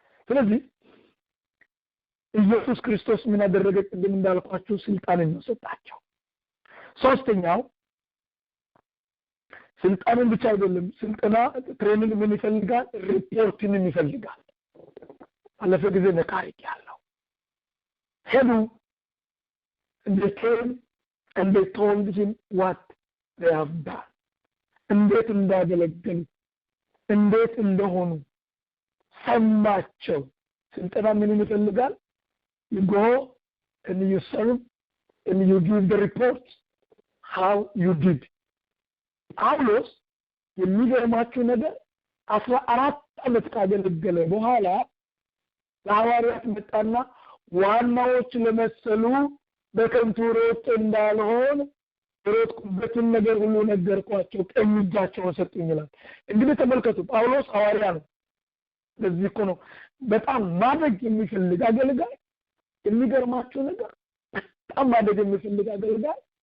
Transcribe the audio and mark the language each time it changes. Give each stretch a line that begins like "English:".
Amharic: ስለዚህ ኢየሱስ ክርስቶስ ምን አደረገ ቅድም እንዳልኳችሁ ስልጣንን ሰጣቸው ሶስተኛው ስልጣንን ብቻ አይደለም ስልጣና ትሬኒንግ ምን ይፈልጋል ሪፖርቲንግ ይፈልጋል አለፈ ጊዜ ነካሪክ ያለው ሄዱ
English: they came and they told him what they have done
Amharic: እንዴት እንዳገለገሉ እንዴት እንደሆኑ ሰማቸው። ስልጠና ምን ይፈልጋል?
English: you go and you serve and you give the report how you did.
Amharic: ጳውሎስ የሚገርማችሁ ነገር 14 ዓመት ካገለገለ በኋላ ለሐዋርያት መጣና ዋናዎች ለመሰሉ በከንቱ ሮጥ እንዳልሆን ሮጥኩበትን ነገር ሁሉ ነገርኳቸው፣ ቀኝ እጃቸውን ሰጡኝ ይላል። እንግዲህ ተመልከቱ፣ ጳውሎስ ሐዋርያ ነው። ለዚህ እኮ ነው በጣም ማደግ የሚፈልግ አገልጋይ፣ የሚገርማችሁ ነገር በጣም ማደግ የሚፈልግ አገልጋይ፣